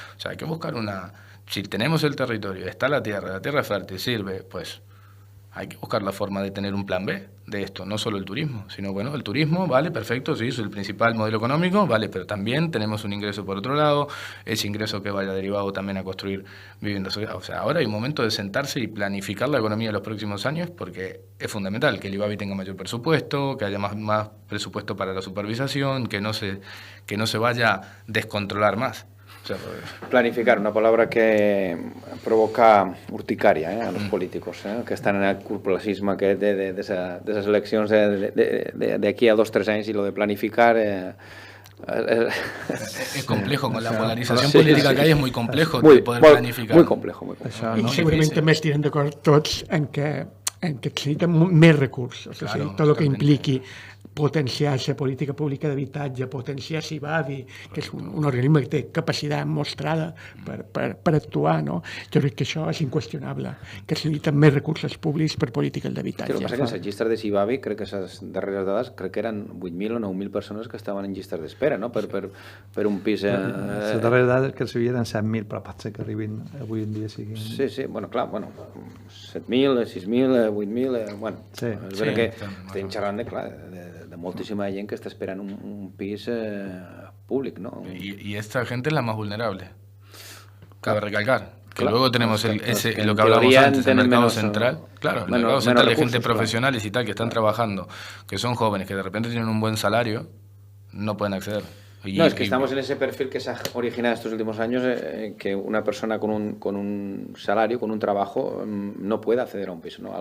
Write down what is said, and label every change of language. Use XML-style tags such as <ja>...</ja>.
<es>O sea, hay que buscar si tenemos el territorio, está la tierra es fértil, sirve, pues hay que buscar la forma de tener un plan B de esto, no solo el turismo, sino, bueno, el turismo, vale, perfecto, sí, es el principal modelo económico, vale, pero también tenemos un ingreso por otro lado, ese ingreso que vaya derivado también a construir viviendas. O sea, ahora hay un momento de sentarse y planificar la economía de los próximos años, porque es fundamental que el IBAVI tenga mayor presupuesto, que haya más presupuesto para la supervisación, que no se vaya a descontrolar más.</es> <ca>Planificar,</ca> <es>una palabra que provoca urticària a los políticos,</es> <ca>que estan en el corporacisme aquest de les eleccions d'aquí a 2-3 anys, i lo de planificar...</ca> <es>Es complejo, con la polarización política que hay es muy complejo de poder planificar. Muy complejo.</es> <ca>I segurament també estirem d'acord tots en que se necessiten més recursos, claro, tot el que impliqui potenciar la política pública d'habitatge, potenciar l'IBAVI, que és un organisme que té capacitat mostrada per actuar, no? Jo crec que això és inqüestionable, que es necessiten més recursos públics per polítiques d'habitatge. El que passa que en les llistes de l'IBAVI, crec que les darreres dades, crec que eren 8.000 o 9.000 persones que estaven en llistes d'espera, no?, per un pis... Les darreres dades que s'havien eren 7.000, però pot ser que arribin avui en dia siguin... Sí, bueno, clar, 7.000, 6.000, 8.000... Bueno, és veritat que estem xerrant de moltíssima gent que està esperant un pis públic, ¿no?</ca> <es>Y esta gente es la más vulnerable. Cabe recalcar que luego tenemos lo que hablábamos antes, el mercado central. Claro, el mercado central de gente profesionales y tal que están trabajando, que son jóvenes, que de repente tienen un buen salario, no pueden acceder. No, es que estamos en ese perfil que se ha originado estos últimos años, que una persona con un salario, con un trabajo, no puede acceder a un piso, ¿no?</es>